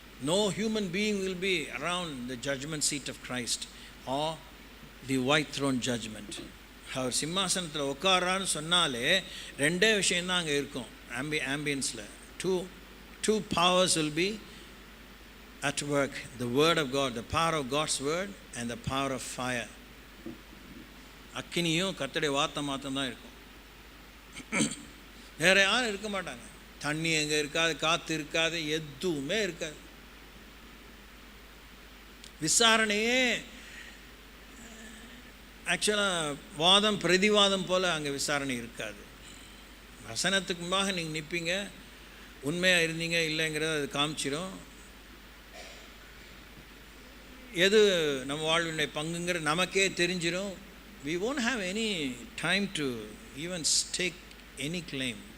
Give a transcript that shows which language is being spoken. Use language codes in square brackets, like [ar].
[en] No human being will be around the judgment seat of Christ or the white throne judgment. [ta] அவர் சிம்மாசனத்தில் உட்காரான்னு சொன்னாலே ரெண்டே விஷயந்தான் அங்கே இருக்கும். ஆம்பியன்ஸில் [en] two powers will be at work. The word of God, the power of God's word and the power of fire. [ta] அக்கினியும் கர்த்தருடைய வார்த்தை மாத்திரம் தான் இருக்கும். வேற யாரும் இருக்க மாட்டாங்க. தண்ணி எங்கே இருக்காது, காற்று இருக்காது, எதுவுமே இருக்காது. விசாரணையே ஆக்சுவலாக வாதம் பிரதிவாதம் போல் அங்கே விசாரணை இருக்காது. வசனத்துக்கு முன்பாக நீங்கள் நிற்பீங்க, உண்மையாக இருந்தீங்க இல்லைங்கிறத அது காமிச்சிடும். எது நம்ம வாழ்வினுடைய பங்குங்கிற நமக்கே தெரிஞ்சிடும். [en] We won't have any time to even stake any claim.